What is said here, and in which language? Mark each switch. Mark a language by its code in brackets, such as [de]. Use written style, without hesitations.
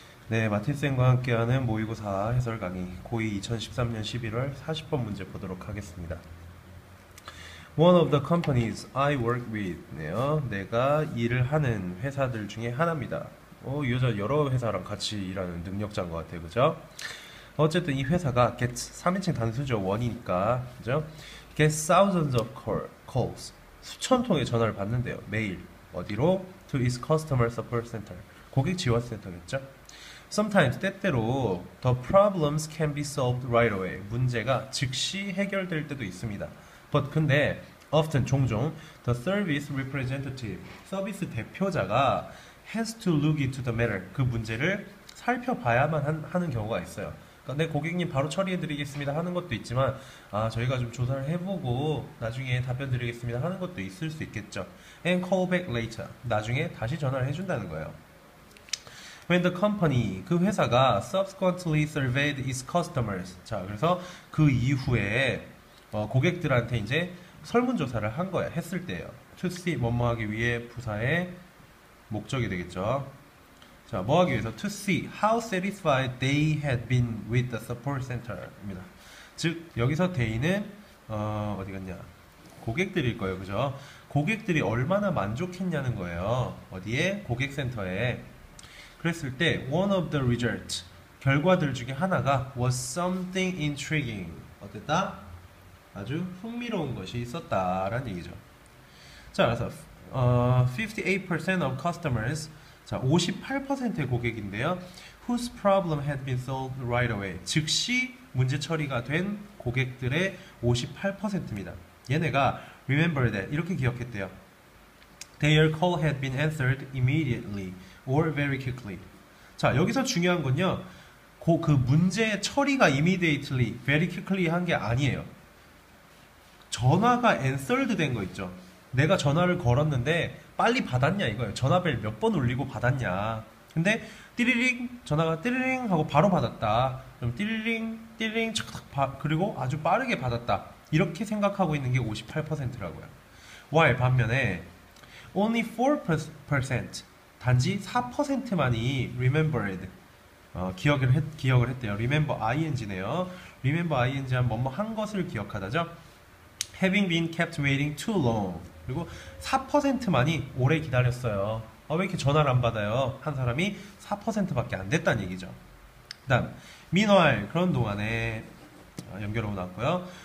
[ko] 네, 마틴쌤과 함께하는 모의고사 해설 강의 고2 2013년 11월 40번 문제 보도록 하겠습니다. [en] One of the companies I work with [ko] 네요. 내가 일을 하는 회사들 중에 하나입니다. 이 여자 여러 회사랑 같이 일하는 능력자인 것 같아요. 그죠? 어쨌든 이 회사가 [en] gets 3인칭 [ko] 단수죠. 원이니까. 그죠? [en] gets thousands of calls [ko] 수천 통의 전화를 받는데요. 매일. 어디로? [en] To its customer support center. [ko] 고객 지원 센터겠죠? [en] Sometimes [ko] 때때로 [en] the problems can be solved right away. [ko] 문제가 즉시 해결될 때도 있습니다. [en] But [ko] 근데 [en] often [ko] 종종 [en] the service representative [ko] 서비스 대표자가 [en] has to look into the matter. [ko] 그 문제를 살펴봐야만 하는 경우가 있어요. 그러니까 네, 고객님 바로 처리해드리겠습니다 하는 것도 있지만 저희가 좀 조사를 해보고 나중에 답변 드리겠습니다 하는 것도 있을 수 있겠죠. [en] And call back later. [ko] 나중에 다시 전화를 해준다는 거예요. [en] When the company, [ko] 그 회사가 [en] subsequently surveyed its customers. [ko] 자, 그래서 그 이후에 고객들한테 이제 설문조사를 한 거야. 했을 때예요. [en] To see, [ko] 뭐뭐 하기 위해 부사의 목적이 되겠죠. 자, 뭐 하기 위해서? [en] To see how satisfied they had been with the support center [ko] 입니다. 즉, 여기서 they는 어디 갔냐? 고객들일 거예요. 그죠? 고객들이 얼마나 만족했냐는 거예요. 어디에? 고객센터에. 그랬을 때 [en] one of the results [ko] 결과들 중에 하나가 [en] was something intriguing [ko] 어땠다? 아주 흥미로운 것이 있었다라는 얘기죠. 자, 그래서 [en] 58% of customers [ko] 자 58%의 고객인데요. [en] whose problem had been solved right away [ko] 즉시 문제 처리가 된 고객들의 58%입니다. 얘네가 [en] remember that [ko] 이렇게 기억했대요. [en] Their call had been answered immediately or very quickly. [ko] 자, 여기서 중요한 건요. 그 문제 처리가 [en] immediately, very quickly [ko] 한 게 아니에요. 전화가 answered 된 거 있죠. 내가 전화를 걸었는데 빨리 받았냐 이거예요. 전화벨 몇 번 울리고 받았냐. 근데 띠리링 전화가 띠리링 하고 바로 받았다. 그럼 띠리링 띠리링 그리고 아주 빠르게 받았다. 이렇게 생각하고 있는 게 58%라고요. [en] while [ko] 반면에 [en] only 4% [ko] 단지 4%만이 [en] remembered [ko] 기억을 했대요. remember ing네요. remember ing 한 뭐뭐 한 것을 기억하다죠. [en] having been kept waiting too long [ko] 그리고 4%만이 오래 기다렸어요. 왜 이렇게 전화를 안 받아요? 한 사람이 4%밖에 안 됐다는 얘기죠. 그 다음 [en] meanwhile [ko] 그런 동안에 연결하고 나왔고요.